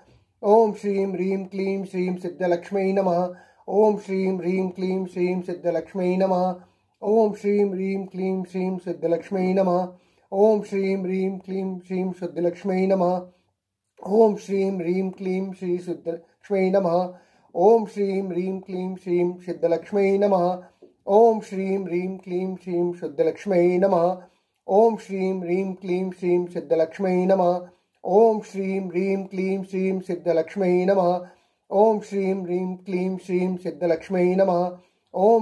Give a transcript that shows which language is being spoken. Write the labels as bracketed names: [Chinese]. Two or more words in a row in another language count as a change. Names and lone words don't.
[Sanskrit] ओम श्रीं ह्रीं क्लीं श्रीं सिद्धलक्ष्मै नमः। ओम श्रीं ह्रीं क्लीं श्रीं सिद्धलक्ष्मै नमः। ओम श्रीं ह्रीं क्लीं श्रीं सिद्धलक्ष्मै नमः। ओम श्रीं ह्रीं क्लीं श्रीं सिद्धलक्ष्मै नमः। ओम श्रीं ह्रीं क्लीं श्री सिद्धलक्ष्मै नमः। ఓం శ్రీం హ్రీం క్లీం శ్రీం సిద్ధలక్ష్మై నమః ఓం శ్రీం హ్రీం క్లీం శ్రీం శుద్ధలక్ష్మై నమః ఓం శ్రీం హ్రీం క్లీం శ్రీం సిద్ధలక్ష్మై నమః ఓం శ్రీం హ్రీం క్లీం శ్రీం సిద్ధలక్ష్మై నమః ఓం శ్రీం హ్రీం క్లీం శ్రీం సిద్ధలక్ష్మై నమః ఓం